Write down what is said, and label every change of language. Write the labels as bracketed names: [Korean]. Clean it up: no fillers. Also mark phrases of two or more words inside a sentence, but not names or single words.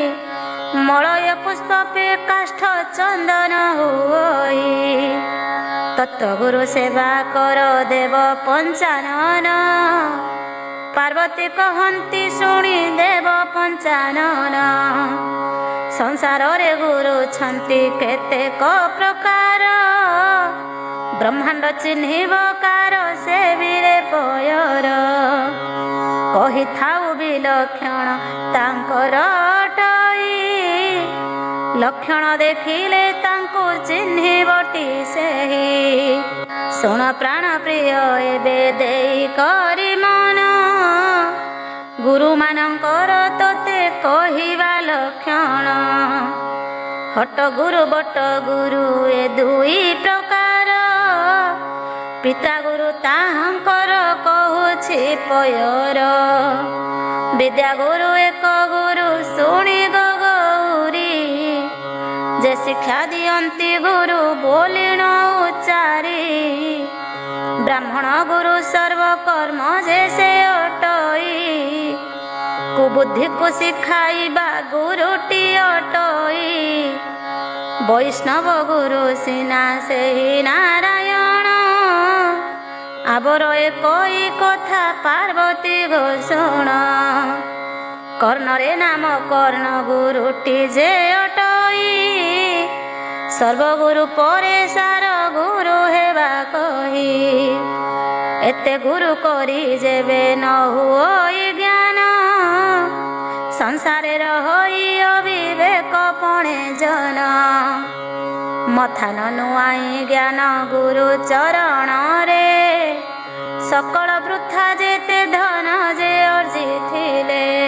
[Odia] ମଳୟ ପୁଷ୍ପେ କାଷ୍ଠ ଚନ୍ଦନ ହୁଇ ତତ୍ୱଗୁରୁ ସେବା କର ଦେବ ପଞ୍ଚାନନ ପାର୍ବତୀ କହନ୍ତି ଶୁଣି ଦେବ ପଞ୍ଚାନନ ସଂସାର ରେ ଗୁରୁ ଛନ୍ତି କେତେକ ପ୍ରକାର ବ୍ରହ୍ମାଣ୍ଡ ଚିହ୍ନିବ କାର ସେ ବୀରେ ପୟର କହି ଥାଉ ବିଲକ୍ଷଣ ତାଙ୍କର ଅଟଇ ଲକ୍ଷଣ ଦେଖିଲେ ତାଙ୍କୁ ଚିହ୍ନିବଟି ସେହି ଶୁଣ ପ୍ରାଣ ପ୍ରିୟ ଏବେ ଦେଇ କରି ମନ ଗୁରୁ ମାନଙ୍କର ତୋତେ କହିବା ଲକ୍ଷଣ ହଟ ଗୁରୁ ବଟ ଗୁରୁ ଏ ଦୁଇ ପ୍ରକାର ପିତା ଗୁରୁ ତାହାଙ୍କର କହୁଛି ପୟର ବିଦ୍ୟା ଗୁରୁ ଏକ ଗୁରୁ ଶୁଣି ଗୌରୀ ଯେ ଶିକ୍ଷା ଦିଅନ୍ତି ଗୁରୁ ବୋଲିଣ ଉଚ୍ଚାରି ବ୍ରାହ୍ମଣ ଗୁରୁ ସର୍ବକର୍ମ ଯେ ସେ ଅଟଇ କୁବୁଦ୍ଧି କୁ ଶିଖାଇବା ଗୁରୁଟି ଅଟଇ ବୈଷ୍ଣବ ଗୁରୁ ସିନା ସେ ନାରାୟଣ ଆବର ଏକଇ କଥା ପାର୍ବତୀ ଘୋଷଣ କର୍ଣ୍ଣରେ ନାମ କର୍ଣ୍ଣ ଗୁରୁଟି ଯେ ଅଟଇ ସର୍ବଗୁରୁ ପରେ ସାର ଗୁରୁ ହେବା କହି ଏତେ ଗୁରୁ କରି ଯେବେ ନ ହୁଇ ଜ୍ଞାନ ସଂସାରେ ରହି ଅବିବେକ ପଣେ ଜନ ମଥା ନ ନୁଆଇ ଜ୍ଞାନ ଗୁରୁ ଚରଣରେ ସକଳ ବୃଥା ଯେତେ ଧନ ଯେ ଅର୍ଜିଥିଲେ